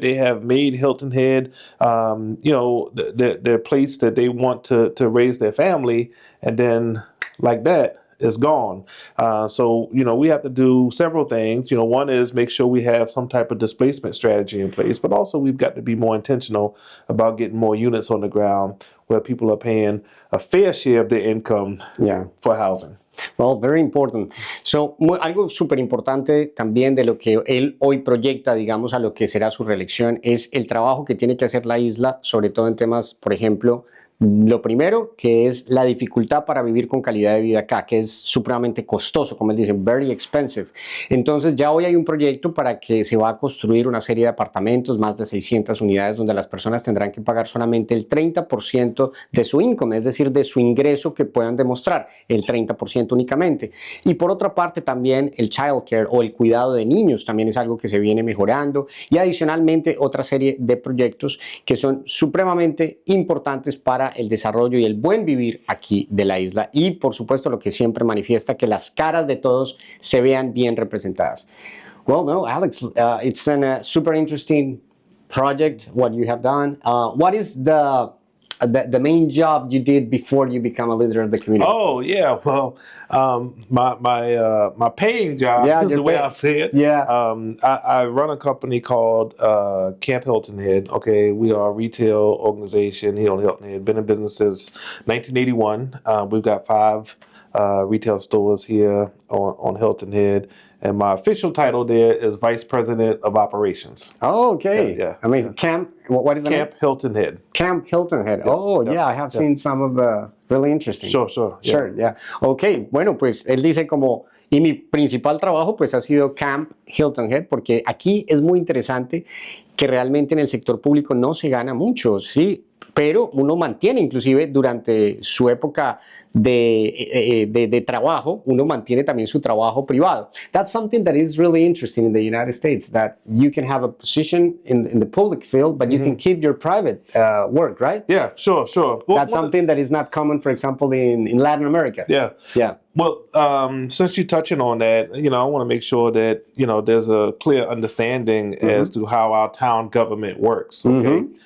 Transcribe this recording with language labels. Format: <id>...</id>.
<en>They have made Hilton Head, you know, their place that they want to raise their family, and then like that, is gone. So, you know, we have to do several things. You know, one is make sure we have some type of displacement strategy in place, but also we've got to be more intentional about getting more units on the ground where people are paying a fair share of their income for housing. Well, very important.</en> <es>So, algo súper importante también de lo que él hoy proyecta, digamos, a lo que será su reelección, es el trabajo que tiene que hacer la isla, sobre todo en temas, por ejemplo, lo primero, que es la dificultad para vivir con calidad de vida acá, que es supremamente costoso, como él dice,</es> <en>very expensive.</en> <es>Entonces ya hoy hay un proyecto para que se va a construir una serie de apartamentos, más de 600 unidades, donde las personas tendrán que pagar solamente el 30% de su income, es decir, de su ingreso que puedan demostrar, el 30% únicamente. Y por otra parte también el childcare o el cuidado de niños también es algo que se viene mejorando, y adicionalmente otra serie de proyectos que son supremamente importantes para el desarrollo y el buen vivir aquí de la isla y por supuesto lo que siempre manifiesta que las caras de todos se vean bien representadas.</es> <en>Well, no, Alex, it's a super interesting project what you have done. What is the main job you did before you become a leader of the community? Oh yeah, well, my paying job is the way I say it. Yeah. I run a company called Camp Hilton Head. Okay, we are a retail organization here on Hilton Head. Been in business since 1981. We've got 5 retail stores here on Hilton Head. And my official title there is Vice President of Operations. Oh, okay. Yeah. Amazing. Camp, what is the name? Camp Hilton Head. Camp Hilton Head. Oh, yeah, I have seen some of the really interesting. Sure. Sure, yeah.</en> <es>Ok, bueno, pues él dice como, y mi principal trabajo pues ha sido Camp Hilton Head, porque aquí es muy interesante que realmente en el sector público no se gana mucho, ¿sí? Pero uno mantiene, inclusive durante su época de trabajo, uno mantiene también su trabajo privado.</es> <en>That's something that is really interesting in the United States, that you can have a position in the public field, but you can keep your private work, right? Yeah, sure. That's something that is not common, for example, in Latin America. Yeah. Well, since you're touching on that, I want to make sure that, there's a clear understanding as to how our town government works, okay?</en>